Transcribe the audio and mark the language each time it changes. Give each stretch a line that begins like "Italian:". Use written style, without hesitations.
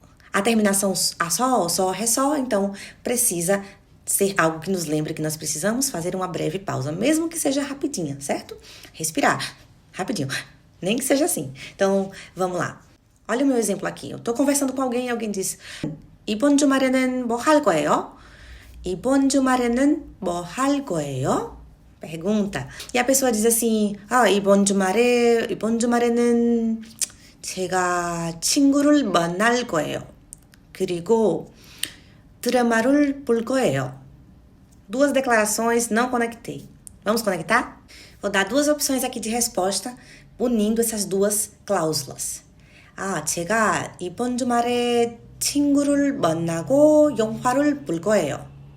Portuguese: A terminação a só, ré só, então precisa ser algo que nos lembre que nós precisamos fazer uma breve pausa, mesmo que seja rapidinha, certo? Respirar, rapidinho, nem que seja assim. Então, vamos lá. Olha o meu exemplo aqui. Eu tô conversando com alguém e alguém diz:
Korean: 이번 주말에는 뭐 할 거예요? 이번 주말에는 뭐 할 거예요?
Portuguese: Pergunta. E a pessoa diz assim:
Korean: 이번 주말에는 제가 친구를 만날 거예요. 그리고 드라마를 볼 거예요.
Portuguese: Duas declarações, não conectei. Vamos conectar? Vou dar duas opções aqui de resposta, unindo essas duas cláusulas.
Korean: 제가 이번 주말에 친구를 만나고 영화를 볼 거예요.